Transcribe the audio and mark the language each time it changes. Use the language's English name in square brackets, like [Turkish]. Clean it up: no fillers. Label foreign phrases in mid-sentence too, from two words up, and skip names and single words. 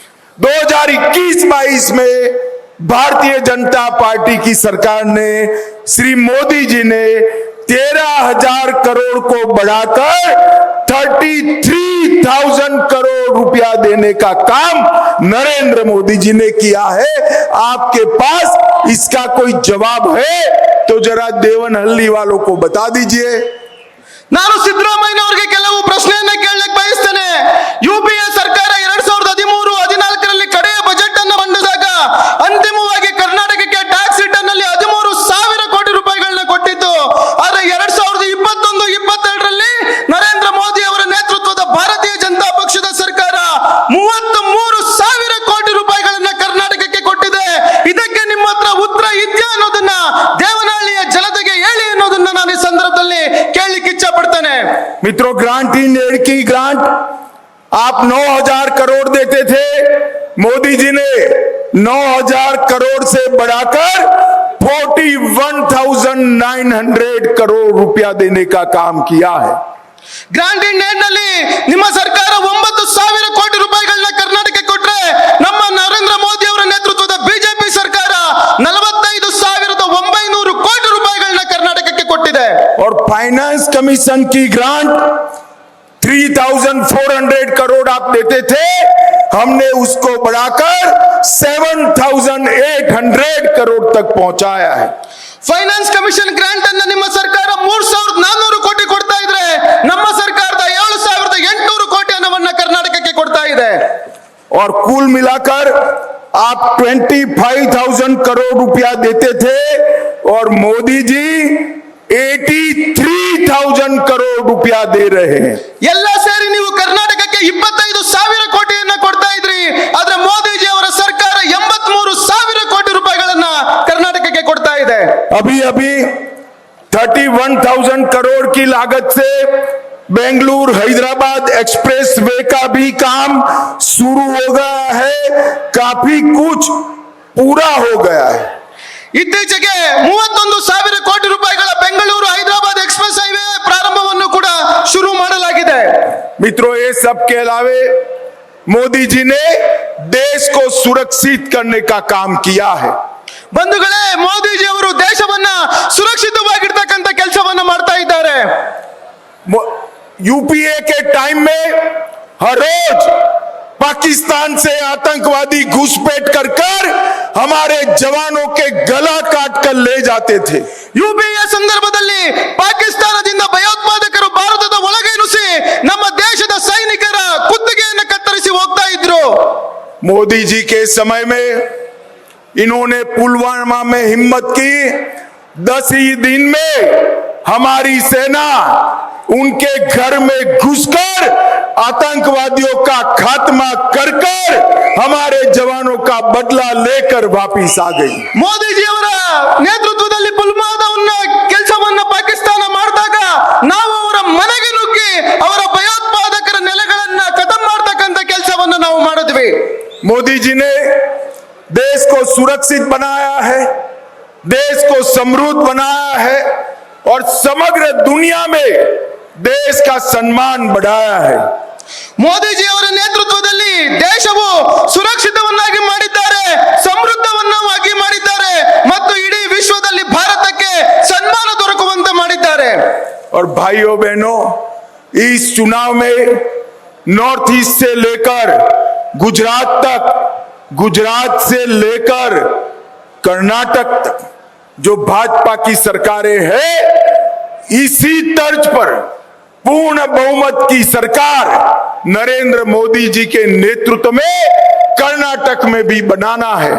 [Hindi] 2021-22 में भारतीय जनता पार्टी की सरकार ने, श्री मोदी जी ने 13,000 करोड़ को बढ़ाकर 33,000 करोड़ रुपया देने का काम नरेंद्र मोदी जी ने किया है. आपके पास इसका कोई जवाब है तो जरा देवनहल्ली वालों को बता दीजिए. [Kannada] ನಾನು ಸಿದ್ದರಾಮಯ್ಯನವರಿಗೆ ಕೆಲವು ಪ್ರಶ್ನೆಯನ್ನ ಕೇಳಲಿಕ್ಕೆ ಬಯಸ್ತೇನೆ. ಯುಪಿಎ ಸರ್ಕಾರ 2013-14ರಲ್ಲಿ ಕಡೆಯ ಬಜೆಟ್ ಅನ್ನು ಮಂಡಿಸಿದಾಗ ಅಂತಿಮವಾಗಿ ಕರ್ನಾಟಕಕ್ಕೆ [English] tax return [Kannada] ನಲ್ಲಿ 13,000 ಕೋಟಿ ರೂಪಾಯಿಗಳನ್ನ ಕೊಟ್ಟಿತ್ತು. ಆದ್ರೆ 2021-22ರಲ್ಲಿ ನರೇಂದ್ರ ಮೋದಿ ಅವರ ನೇತೃತ್ವದ ಭಾರತೀಯ ಜನತಾ ಪಕ್ಷದ ಸರ್ಕಾರ 33,000 ಕೋಟಿ ರೂಪಾಯಿಗಳನ್ನ ಕರ್ನಾಟಕಕ್ಕೆ ಕೊಟ್ಟಿದೆ. ಇದಕ್ಕೆ ನಿಮ್ಮ ಹತ್ರ ಉತ್ತರ ಇದೆಯಾ ಅನ್ನೋದನ್ನ ದೇವನಹಳ್ಳಿಯ ಜನತೆಗೆ ಹೇಳಿ ಅನ್ನೋದನ್ನ ನಾನು ಈ ಸಂದರ್ಭದಲ್ಲಿ ಕೇಳಲಿಕ್ಕೆ ಇಚ್ಛೆ ಪಡ್ತೇನೆ. [Hindi] मित्रों, [English] grant in aid [Hindi] की ग्रांट आप 9,000 करोड़ देते थे. मोदी जी ने 9,000 करोड़ से बढ़ाकर 41,900 करोड़ रुपया देने का काम किया है. [English] grant in aid [Kannada] ನಲ್ಲಿ ನಿಮ್ಮ ಸರ್ಕಾರ 9,000 ಕೋಟಿ ರೂಪಾಯಿಗಳನ್ನ ಕರ್ನಾಟಕಕ್ಕೆ ಕೊಟ್ರೆ, ನಮ್ಮ ನರೇಂದ್ರ ಮೋದಿ ಅವರ ನೇತೃತ್ವದ ಬಿಜೆಪಿ ಸರ್ಕಾರ 45,900 ಕೋಟಿ ರೂಪಾಯಿಗಳನ್ನ ಕರ್ನಾಟಕಕ್ಕೆ ಕೊಟ್ಟಿದೆ. [Hindi] और [English] finance commission [Hindi] की ग्रांट 3,400 करोड़ आप देते थे. हमने उसको बढ़ाकर 7,800 करोड़ तक पहुंचाया है। [English] finance commission grant [Kannada] ಅನ್ನ ನಿಮ್ಮ ಸರ್ಕಾರ 3,400 ಕೋಟಿ ಕೊಡ್ತಾ ಇದ್ರೆ, ನಮ್ಮ ಸರ್ಕಾರದ 7,800 ಕೋಟಿ ಹಣವನ್ನ ಕರ್ನಾಟಕಕ್ಕೆ ಕೊಡ್ತಾ ಇದೆ। [Hindi] और कुल मिलाकर आप 25,000 करोड़ रुपया देते थे और मोदी जी 83,000 करोड़ रुपया दे रहे हैं। [Kannada] ಎಲ್ಲ ಸೇರಿ ನೀವು ಕರ್ನಾಟಕಕ್ಕೆ 25,000 ಕೋಟಿಯನ್ನ ಕೊಡ್ತಾ ಇದ್ರಿ, ಆದ್ರೆ ಮೋದಿಜಿ ಅವರ ಸರ್ಕಾರ 83,000 ಕೋಟಿ ರೂಪಾಯಿಗಳನ್ನ ಕರ್ನಾಟಕಕ್ಕೆ ಕೊಡ್ತಾ ಇದೆ। [Hindi] अभी अभी 31,000 करोड़ की लागत से बेंगलुरु हैदराबाद एक्सप्रेस वे का भी काम शुरू हो गया है, काफी कुछ पूरा हो गया है। [Kannada] ಇತ್ತೀಚೆಗೆ 31,000 ಕೋಟಿ ರೂಪಾಯಿಗಳ ಬೆಂಗಳೂರು ಹೈದರಾಬಾದ್ [English] express highway [Kannada] ಪ್ರಾರಂಭವನ್ನು ಕೂಡ ಶುರು ಮಾಡಲಾಗಿದೆ। [Hindi] मित्रों, ये सब के अलावे मोदी जी ने देश को सुरक्षित करने का काम किया है। [Kannada] ಬಂಧುಗಳೇ, ಮೋದಿಜಿ ಅವರು ದೇಶವನ್ನ ಸುರಕ್ಷಿತವಾಗಿರ್ತಕ್ಕಂಥ ಕೆಲಸವನ್ನ ಮಾಡ್ತಾ ಇದ್ದಾರೆ। [Hindi] यूपीए के टाइम में हर रोज पाकिस्तान से आतंकवादी घुसपैठ कर हमारे जवानों के गला काट कर ले जाते थे। [Kannada] ಯುಪಿಎ ಸಂದರ್ಭದಲ್ಲಿ ಪಾಕಿಸ್ತಾನದಿಂದ ಭಯೋತ್ಪಾದಕರು ಭಾರತದ ಒಳಗೆ ನುಸಿ ನಮ್ಮ ದೇಶದ ಸೈನಿಕರ ಕುತ್ತಿಗೆಯನ್ನು ಕತ್ತರಿಸಿ ಹೋಗ್ತಾ ಇದ್ರು। [Hindi] मोदी जी के समय में इन्होंने पुलवामा में हिम्मत की, 10 ही दिन में हमारी सेना उनके घर में घुसकर आतंकवादियों का खात्मा कर हमारे जवानों का बदला लेकर वापिस आ गई। [Kannada] ಮೋದಿಜಿ ಅವರ ನೇತೃತ್ವದಲ್ಲಿ ಪುಲ್ವಾಮಾವನ್ನ ಕೆಲಸವನ್ನ ಪಾಕಿಸ್ತಾನ ಮಾಡಿದಾಗ ನಾವು ಅವರ ಮನೆಗೆ ನುಗ್ಗಿ ಅವರ ಭಯೋತ್ಪಾದಕರ ನೆಲೆಗಳನ್ನ ಖತಮ್ ಮಾಡತಕ್ಕಂತ ಕೆಲಸವನ್ನ ನಾವು ಮಾಡಿದ್ವಿ। [Hindi] मोदी जी ने देश को सुरक्षित बनाया है, देश को समृद्ध बनाया है और समग्र दुनिया में देश का सम्मान बढ़ाया है। [Kannada] ಮೋದಿಜಿ ಅವರ ನೇತೃತ್ವದಲ್ಲಿ ದೇಶವು ಸುರಕ್ಷಿತವನ್ನಾಗಿ ಮಾಡಿದ್ದಾರೆ, ಸಮೃದ್ಧವನ್ನಾಗಿ ಮಾಡಿದ್ದಾರೆ ಮತ್ತು ಇಡೀ ವಿಶ್ವದಲ್ಲಿ ಭಾರತಕ್ಕೆ ಸನ್ಮಾನ ದೊರಕುವಂತೆ ಮಾಡಿದ್ದಾರೆ। [Hindi] और भाइयों बहनों, इस चुनाव में नॉर्थ ईस्ट से लेकर गुजरात तक, गुजरात से लेकर कर्नाटक तक जो भाजपा की सरकारें हैं, इसी तर्ज पर पूर्ण बहुमत की सरकार नरेंद्र मोदी जी के नेतृत्व में कर्नाटक में भी बनाना है।